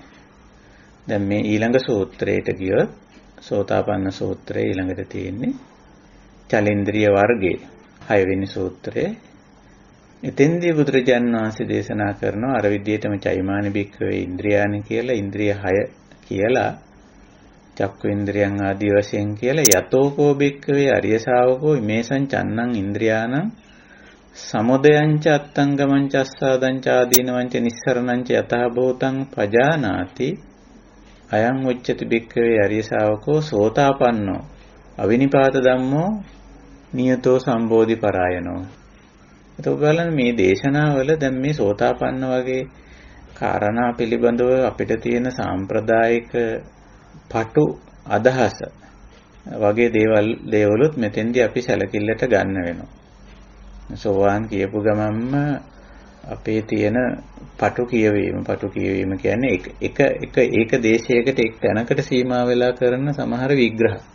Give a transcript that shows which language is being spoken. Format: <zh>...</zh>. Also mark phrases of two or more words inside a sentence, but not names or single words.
<si>දැන් මේ ඊළඟ සූත්‍රයට ගියොත් සෝතාපන්න සූත්‍රයේ ඊළඟට තියෙන්නේ චලේන්ද්‍රිය වර්ගයේ 6 වෙනි සූත්‍රයේ. එතෙන්දී බුදුරජාණන් වහන්සේ දේශනා කරනවා අර විදිහටම</si> <pi>චෛමානි භික්ඛවේ ඉන්ද්‍රියානි</pi> <si>කියලා ඉන්ද්‍රිය 6 කියලා චක්කු ඉන්ද්‍රියන් ආදී වශයෙන් කියලා</si> <pi>යතෝකෝ භික්ඛවේ අරිය ශාවකෝ මේසං චන්නං ඉන්ද්‍රියානං සමුදයංච අත්තංගමංච අස්සාදංච ආදීනවංච නිස්සරණංච යතහ භූතං පජානාති අයං උච්චති භික්ඛවේ අරිය ශාවකෝ සෝතාපන්නෝ අවිනිපාත ධම්මෝ නියතෝ සම්බෝධි පරායනෝ.</pi> <si>එතකොට බලන්න මේ දේශනාවල දැන් මේ සෝතාපන්න වගේ කාරණා පිළිබඳව අපිට තියෙන සාම්ප්‍රදායික පටු අදහස වගේ දේවලුත් මෙතෙන්දී අපි සැලකිල්ලට ගන්න වෙනවා. සෝවාන් කියපු ගමන්ම අපේ තියෙන පටු කියවීම කියන්නේ එක දේශයකට එක් තැනකට සීමා වෙලා කරන සමහර විග්‍රහ.</si>